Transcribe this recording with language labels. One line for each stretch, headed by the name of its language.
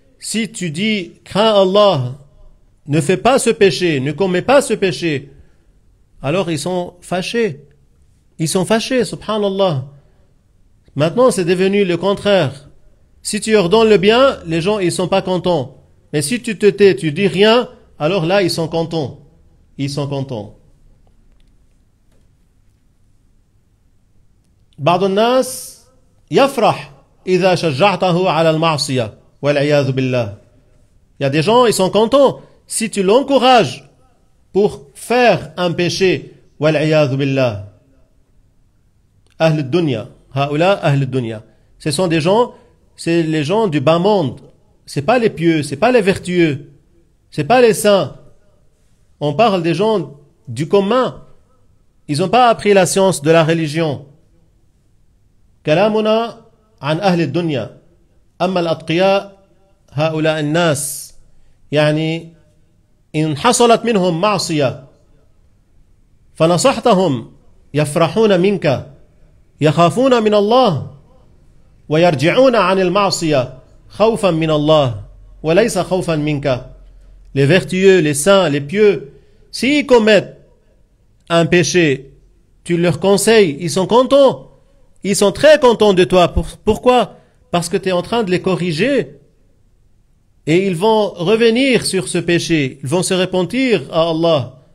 French: Si tu dis, crains Allah, ne fais pas ce péché, ne commets pas ce péché, alors ils sont fâchés. Ils sont fâchés, subhanallah. Maintenant, c'est devenu le contraire. Si tu leur donnes le bien, les gens, ils sont pas contents. Mais si tu te tais, tu dis rien, alors là, ils sont contents. Ils sont contents.
Arabic: بعض الناس يفرح إذا شجعته على المعصية والعياذ بالله.
French: Il y a des gens, ils sont contents si tu l'encourages pour faire un péché.
Arabic: والعياذ بالله. أهل الدنيا. هؤلاء أهل الدنيا.
French: Ce sont des gens, c'est les gens du bas monde. C'est pas les pieux, c'est pas les vertueux, c'est pas les saints. On parle des gens du commun. Ils n'ont pas appris la science de la religion.
Arabic: كلامنا عن أهل الدنيا. أما الأتقياء هؤلاء الناس يعني إن حصلت منهم معصية فنصحتهم يفرحون منك يخافون من الله ويرجعون عن المعصية خوفا من الله وليس خوفا منك.
French: Les vertueux, les saints, les pieux, s'ils commettent un péché, tu leur conseilles, ils sont contents. Ils sont très contents de toi. Pourquoi? Parce que tu es en train de les corriger. Et ils vont revenir sur ce péché. Ils vont se repentir à Allah.